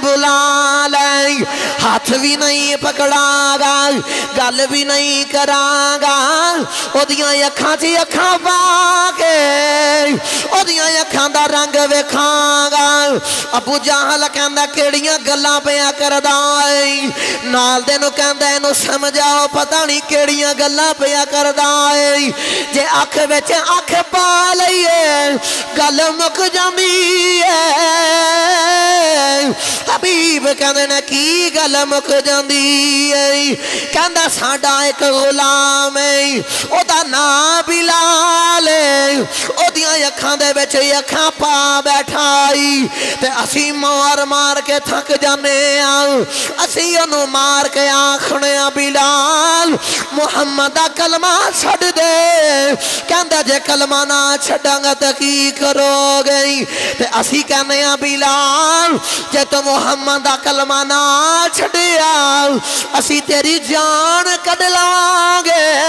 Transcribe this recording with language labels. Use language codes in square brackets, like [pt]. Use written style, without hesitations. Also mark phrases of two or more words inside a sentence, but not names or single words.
[pa] بلا لے ہاتھ بھی نہیں پکڑا گا گل بھی نہیں کرا گا او دیاں اکھاں چی اکھاں پا کے او دیاں اکھاں دا رنگ وکھاں گا ابو جہل کہندا کیڑیاں گلاں پیا کردا اے نال دے نو کہندا اینو سمجھاؤ پتہ نہیں کیڑیاں گلاں پیا کردا اے جے اکھ وچ اکھ پا لئیے گل مک جاندی اے حبیب کہندے نے کی گل مک جاندی اے کہندا ساڈا ایک غلام اے او دا نام بلال اے او دیاں اکھاں دے وچ اکھاں پا بیٹھائی تے اسی مار مار کے تھک جانے اسی انو مار کے آکھنے بلال محمد دا کلمہ چھڑ دے کہندہ جے کلمہ نہ چھڑاں گا تو کی کرو گئی تے اسی کہنے بلال جے تو محمد دا کلمہ نہ چھڑیا اسی تیری جان کڈ لانگے